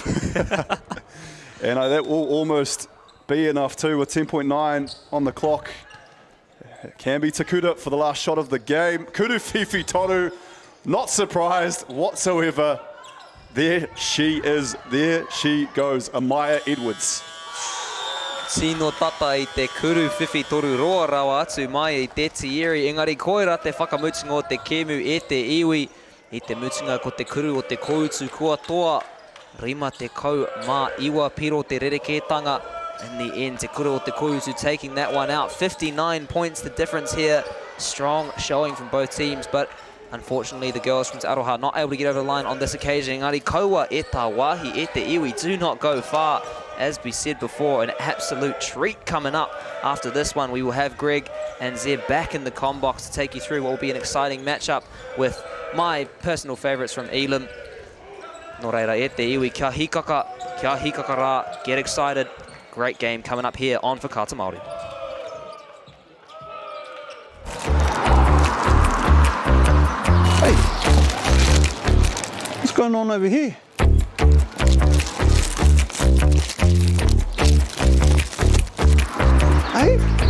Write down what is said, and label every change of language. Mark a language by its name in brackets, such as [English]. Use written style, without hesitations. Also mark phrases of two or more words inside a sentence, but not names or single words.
[English] And that will almost be enough too, with 10.9 on the clock. It can be Takuta for the last shot of the game. [Māori] Kuruwhiwhi toru, [English] not surprised whatsoever. There she is, there she goes, Amaya Edwards. [Māori] Tino tata I te Kuruwhiwhi toru roa rawa atu mai I te tieri. Engari koera te whakamutunga o te kemu e te iwi. I te mutunga ko te kuru o te koutu kua toa. Rima te kau mā iwa piro te rerekētanga. [English] In the end, Te Kuru o Te Koutu taking that one out. 59 points the difference here. Strong showing from both teams, but unfortunately the girls from Te Aroha not able to get over the line on this occasion. [Māori] Engari kaua e tā wāhi e te iwi [English] do not go far. As we said before, an absolute treat coming up after this one. We will have Greg and Zeb back in the comm box to take you through what will be an exciting matchup with my personal favourites from Elam. [Māori] Nō reira, e te iwi kia hikaka rā. [English] Get excited. Great game coming up here on Whakaata Māori. Hey, what's going on over here? Hey?